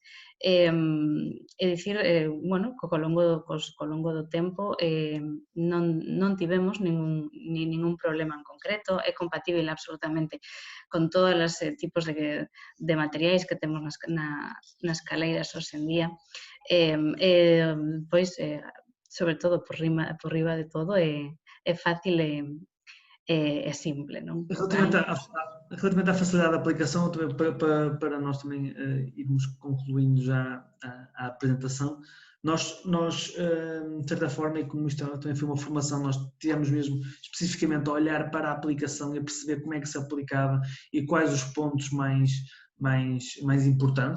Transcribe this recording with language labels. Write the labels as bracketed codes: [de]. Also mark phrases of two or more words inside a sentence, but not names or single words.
[gl] É dicir, bueno, co longo do tempo non tivemos ningún problema en concreto, é compatible absolutamente con todos os tipos de materiais que temos nas caleiras hoxe en día. Pois, sobre todo por riba de todo, é fácil é simple, non? [pt] Relativamente à facilidade da aplicação, também para nós também irmos concluindo já a apresentação, nós de certa forma, e como isto também foi uma formação, nós tivemos mesmo especificamente a olhar para a aplicação e a perceber como é que se aplicava e quais os pontos mais importantes.